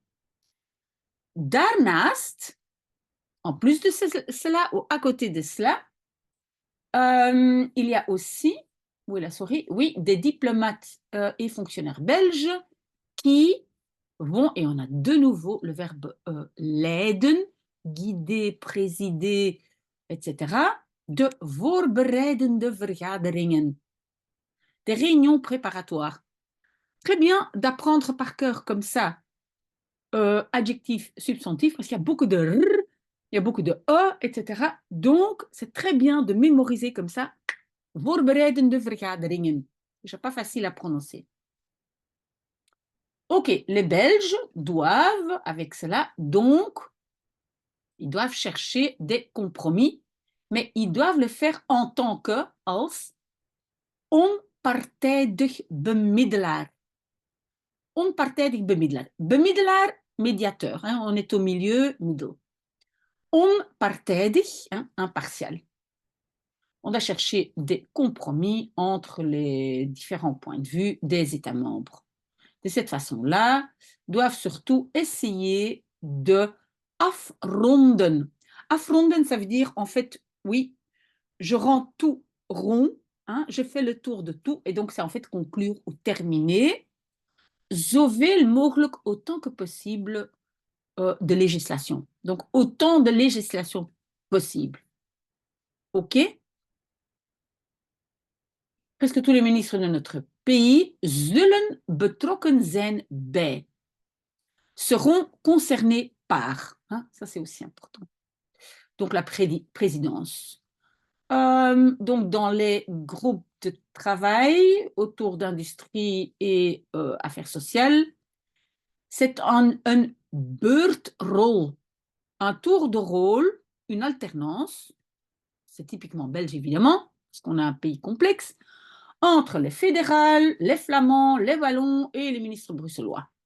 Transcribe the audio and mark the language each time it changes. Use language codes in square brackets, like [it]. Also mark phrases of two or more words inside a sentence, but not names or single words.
[fr] Daarnaast, en plus de cela, ou à côté de cela, il y a aussi, où est la souris? Oui, des diplomates et fonctionnaires belges qui vont, et on a de nouveau le verbe leiden, guider, présider, etc., [nl] de voorbereidende vergaderingen, [fr] des réunions préparatoires. Très bien d'apprendre par cœur comme ça, adjectif, substantif, parce qu'il y a beaucoup de r, il y a beaucoup de e, etc. Donc, c'est très bien de mémoriser comme ça, [nl] voorbereidende vergaderingen. [fr] C'est pas facile à prononcer. Ok, les Belges doivent, avec cela, donc, ils doivent chercher des compromis, mais ils doivent le faire en tant que, [nl] als, onpartijdig bemiddelaar. Onpartijdig bemiddelaar. [fr] Bemiddelaar, médiateur, hein, on est au milieu, middle. Onpartijdig, hein, impartial. On doit chercher des compromis entre les différents points de vue des États membres. De cette façon-là, doivent surtout essayer de afronden. Afronden, ça veut dire, en fait, oui, je rends tout rond, hein, je fais le tour de tout, et donc c'est en fait conclure ou terminer, [nl] zoveel mogelijk, [fr] autant que possible, de législation. Donc, autant de législation possible. OK? Presque tous les ministres de notre pays [nl] zullen betrokken zijn bij. [fr] Seront concernés par. Hein, ça, c'est aussi important. Donc, la présidence. Donc, dans les groupes de travail autour d'industrie et affaires sociales, c'est un beurtrol, un tour de rôle, une alternance, c'est typiquement belge évidemment, parce qu'on a un pays complexe, entre les fédérales, les flamands, les wallons et les ministres bruxellois.